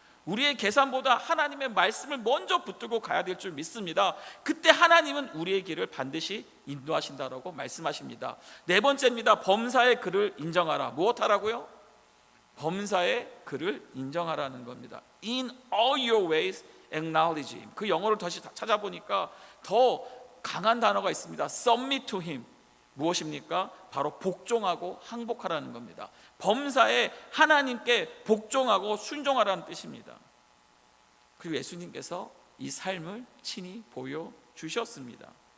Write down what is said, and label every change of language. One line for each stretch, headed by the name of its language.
Korean: 우리의 계산보다 하나님의 말씀을 먼저 붙들고 가야 될 줄 믿습니다. 그때 하나님은 우리의 길을 반드시 인도하신다라고 말씀하십니다. 네 번째입니다. 범사의 그를 인정하라. 무엇하라고요? 범사의 그를 인정하라는 겁니다.
English: In all your ways acknowledge him.
Korean: 그 영어를 다시 찾아보니까 더 강한 단어가 있습니다.
English: Submit to him.
Korean: 무엇입니까? 바로 복종하고 항복하라는 겁니다. 범사에 하나님께 복종하고 순종하라는 뜻입니다. 그리고 예수님께서 이 삶을 친히 보여주셨습니다.